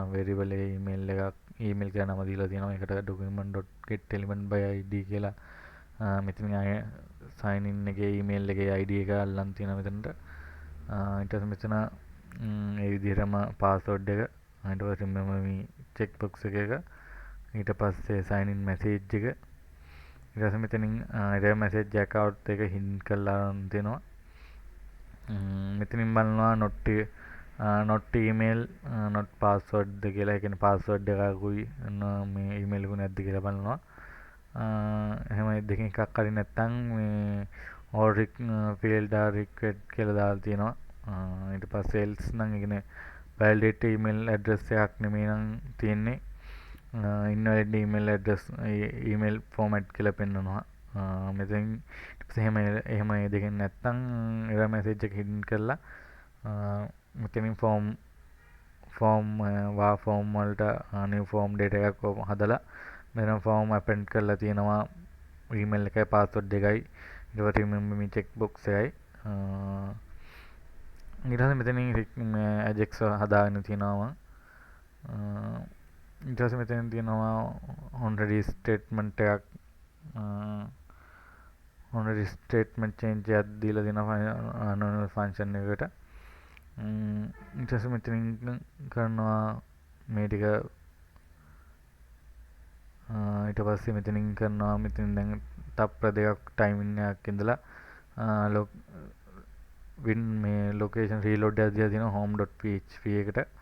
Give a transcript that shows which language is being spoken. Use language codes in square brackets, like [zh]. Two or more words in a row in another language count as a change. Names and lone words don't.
[si] variable එකේ email කියලා නම දීලා තියෙනවා. ඒකට document.getElementById කියලා මෙතනින් ආය [en] sign in [si] එකේ email එකේ id එක අල්ලන් තියෙනවා මෙතනට. ඊට පස්සේ මෙතන ඒ විදිහටම password එක ඊට පස්සේ [en] remember me check box [si] එක ඊට පස්සේ [en] sign in message [si] එක ඊට පස්සේ මෙතනින් [en] error message account [si] එක hint කරලා දෙනවා. මෙතනින් බලනවා [en] not email not password [si] ද කියලා. ඒ කියන්නේ password එකකුයි මේ email එකු නැද්ද කියලා බලනවා. එහෙම දෙකෙන් එකක් හරි නැත්නම් මේ [en] or failed or request [si] කියලා දාලා තියෙනවා. ඊට පස්සේ else නම් ඒ කියන්නේ [en] validate email address [si] එකක් නෙමෙයි නම් තියෙන්නේ. [en] invalid email address email format [si] කියලා පෙන්නනවා. මෙතෙන් එහෙම ඒ දෙකෙන් නැත්නම් [en] error message [si] එක hidden කරලා මෙතනින් form වලට [en] new form data [si] එකක් හදලා මෙතන [en] form append [si] කරලා තියෙනවා email එකයි password එකයි ඊට පස්සේ [en] remember me check box [si] එකයි. ඊට පස්සේ මෙතනින් ajax හදාගෙන තියෙනවා. ඊට පස්සේ මෙතන තියෙනවා [en] already statement [si] එකක් [en] already statement change [si] එකක් දීලා දෙනවා function එකට. ඊට පස්සේ මෙතනින් කරනවා මේ ටික ඊට පස්සේ මෙතනින් කරනවා මෙතනින් දැන් තප්පර දෙකක් timing එකක් ඉඳලා මේ [en] location reload [si] එකක් දීලා තියෙනවා home.php එකට.